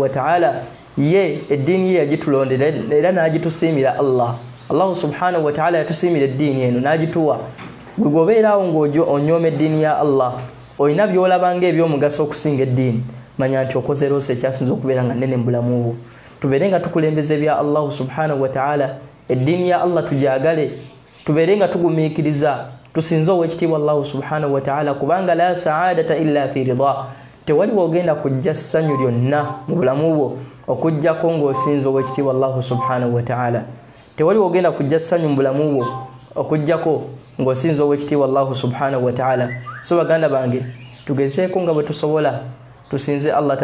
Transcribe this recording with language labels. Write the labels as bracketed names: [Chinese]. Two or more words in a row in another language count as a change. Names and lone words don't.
[Arabic] وتعالى [Ganda] ye eddiini ye yagitulondera era n'agitusiimira [Arabic] الله سبحانه وتعالى [Ganda] yatusiimira eddiini eno n'agituwa gwe gobeeraawo ng'onyooma eddiini ya Allah olina by'olabanga eby'omugaso okusinga eddiini manya nti okoze loosa ekyasinza okubeera nga nnene mu bulamu bwo tubeere nga tukulembeza ebya [Arabic] الله سبحانه وتعالى [Ganda] eddiini ya Allah tujagale tubeere nga tugumiikiriza tusinze owekitiibwa [Arabic] الله سبحانه وتعالى [Ganda] kubanga [Arabic] لا سعادة إلا في رضا [Ganda] tewali wogenda kujja ssanyu lyonna mu bulamu bwo okujjako ng'osinze owekitiibwa [Arabic] الله سبحانه وتعالى [Ganda] tewali wogenda kujja ssanyu mu bulamu bwo okujjako ng'osinze owekitiibwa [Arabic] الله سبحانه وتعالى [Ganda] so baganda bange tugezeeko nga bwe tusobola tusinze Allah